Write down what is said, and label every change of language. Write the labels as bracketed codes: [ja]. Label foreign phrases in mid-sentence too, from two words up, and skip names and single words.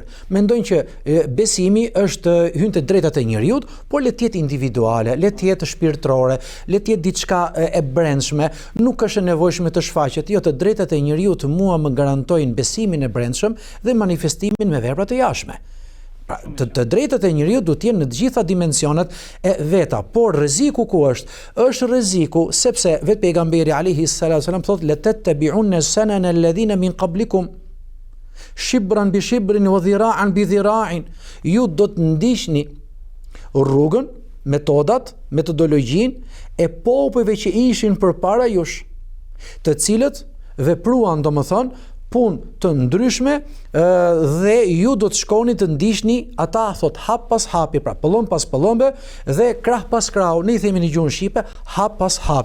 [sq] Mendojnë që besimi është hyn te drejtat e njerëzit, por le të jetë individuale, le të jetë shpirtërore, le të jetë diçka e brendshme, nuk është e nevojshme të shfaqet. Jo, të drejtat e njerëzit mua më garantojnë besimin e brendshëm dhe manifestimin me vepra të jashtme. Të drejtat e njeriut duhet të jenë në të gjitha dimensionet e veta, por rreziku ku është? Është rreziku sepse vetë pejgamberi [ar] عليه الصلاة والسلام thotë لتتبعن سنن الذين من قبلكم شبرا بشبر وذراعا بذراع. [sq] Ju do të ndiqni rrugën, metodat, metodologjinë e popujve që ishin përpara jush, të cilët vepruan domethënë punë të ndryshme dhe ju do të shkoni të ndiqni ata, thot hap pas hapi, pra pëllon pas pëllombe dhe krah pas krahu, ne i themi në gjuhën shqipe, hap pas hapi.